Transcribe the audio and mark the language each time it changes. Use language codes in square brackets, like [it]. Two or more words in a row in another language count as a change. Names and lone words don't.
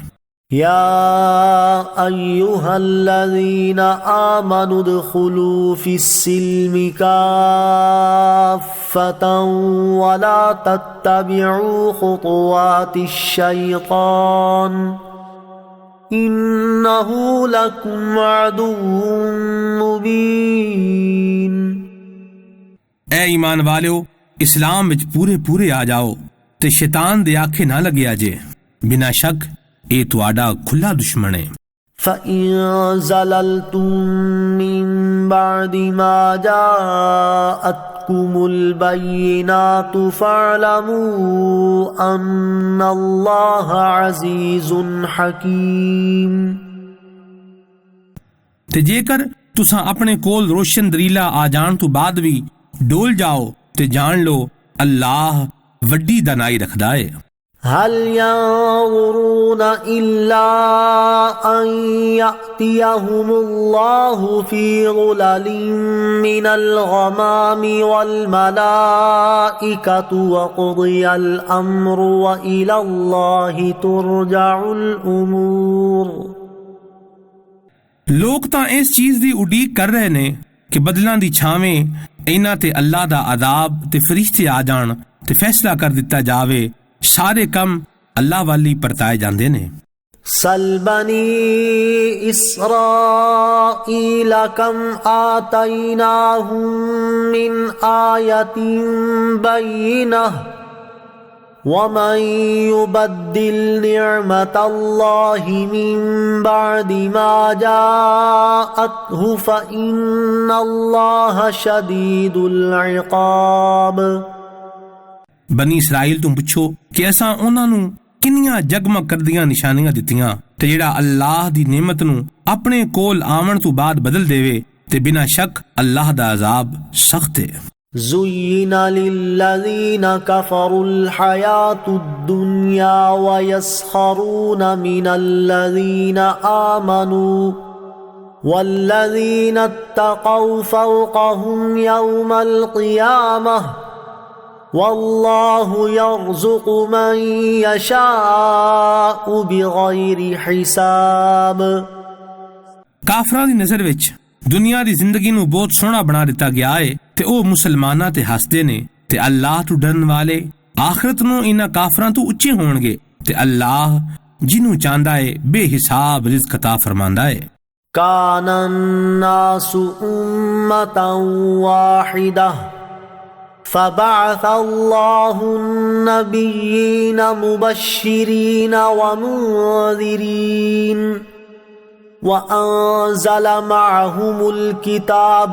[ar] يا أيها الذين آمنوا ادخلوا في السلم كافة ولا تتبعوا خطوات الشيطان إنه لكم عدو مبين۔ [pa] اے ایمان والو اسلام وچ پورے آ جاؤ تے شیطان دے آکھے نہ لگیا جے، بنا شک اے تواڈا کھلا دشمن ہے۔ [ar] فَإِن زَلَلْتُم مِّن بعد ما جاءتكم البينات فاعلموا ان اللہ عزیز حکیم۔ [pa] تے جے کر تساں اپنے کول روشن دلیلا آ جان تو بعد بھی ڈول جاؤ تے جان لو اللہ وڈی دانائی رکھدا ہے۔ [ar] هل ينظرون إلا أن يأتيهم الله في ظلل من الغمام والملائكة وقضي الأمر وإلى الله ترجع الأمور۔ [pa] لوگ تاں اس چیز دی اڈیق کر رہے نے کہ بدلاں دی چھاویں انہاں تے اللہ دا عذاب تے فرشتے آ جان تے فیصلہ کر دتا جاوے، سارے کم اللہ والی پرتائے جاندے نے۔ [ar] سل بنی اسرائیل کم آتیناہم من آیت بینہ ومن یبدل نعمت اللہ من بعد ما جاءتہ فإن اللہ شدید العقاب۔ [pa] بنی اسرائیل تم پچھو کہ ایسا انہاں نوں کنیاں جگمگ کردیاں نشانیاں دتیاں تے جڑا اللہ دی نعمت نوں اپنے کول آمن تو بعد بدل دیوے تے بنا شک اللہ دا عذاب سخت ہے۔ [ar] زُيِّنَ لِلَّذِينَ كَفَرُوا الْحَيَاةُ الدُّنْيَا وَيَسْخَرُونَ مِنَ الَّذِينَ آمَنُوا وَالَّذِينَ اتَّقَوْا فَوْقَهُمْ يَوْمَ الْقِيَامَةِ وَاللَّهُ يَرْزُقُ مَن يَشَاءُ بِغَيْرِ حِسَابٍ۔ [pa] کافراں دی نظر وچ دنیا دی زندگی نو بہت سوہنا بنا دتا گیا ہے تے او مسلماناں تے ہسدے نے تے اللہ تو ڈرن والے آخرت نو انہاں کافراں تو اچے ہون گے تے اللہ جنوں چاہندا ہے بے حساب رزق عطا فرماندا ہے۔ [ar] کان الناس امۃ واحدہ فبعث اللہ النبیین مبشرین ومنذرین وأنزل معهم الكتاب